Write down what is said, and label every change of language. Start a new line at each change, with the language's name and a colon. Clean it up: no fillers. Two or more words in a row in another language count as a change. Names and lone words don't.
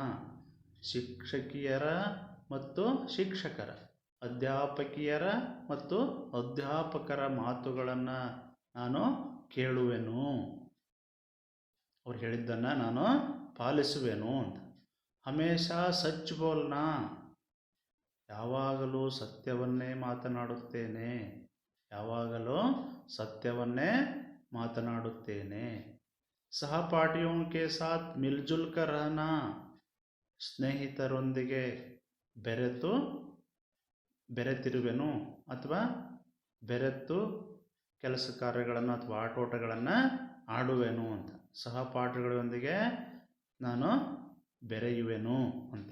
Kannada: ಶಿಕ್ಷಕಿಯರ ಮತ್ತು ಶಿಕ್ಷಕರ, ಅಧ್ಯಾಪಕಿಯರ ಮತ್ತು ಅಧ್ಯಾಪಕರ ಮಾತುಗಳನ್ನು ನಾನು ಕೇಳುವೆನು, ಅವ್ರು ಹೇಳಿದ್ದನ್ನು ನಾನು ಪಾಲಿಸುವೆನು ಅಂತ.
Hindi: हमेशा सच बोलना.
Kannada: ಯಾವಾಗಲೂ ಸತ್ಯವನ್ನೇ ಮಾತನಾಡುತ್ತೇನೆ, ಯಾವಾಗಲೂ ಸತ್ಯವನ್ನೇ ಮಾತನಾಡುತ್ತೇನೆ.
Hindi: ಸಹಪಾಠಿಯೋं के साथ मिलजुल कर रहना.
Kannada: ಸ್ನೇಹಿತರೊಂದಿಗೆ ಬೆರೆತಿರುವೆನು ಅಥವಾ ಬೆರೆತು ಕೆಲಸ ಕಾರ್ಯಗಳನ್ನು ಅಥವಾ ಆಟೋಟಗಳನ್ನು ಆಡುವೆನು ಅಂತ. ಸಹಪಾಠಿಗಳೊಂದಿಗೆ ನಾನು ಬೆರೆಯುವೆನು ಅಂತ.